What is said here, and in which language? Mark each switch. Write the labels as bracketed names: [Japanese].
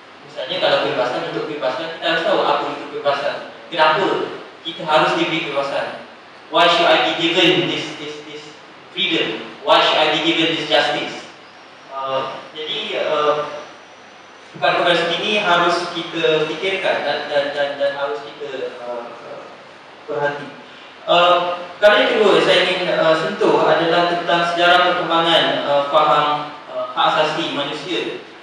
[Malay] Misalnya kalau kebebasan, untuk kebebasan, kita harus tahu apa itu kebebasan. Kenapa kita harus diberi kebebasan? [English] Why should I be given this freedom? Why should I be given this justice? [Malay] Jadi perkara ini harus kita fikirkan dan harus kita perhati. Perkara yang kedua saya ingin sentuh adalah tentang sejarah perkembangan faham hak asasi manusia.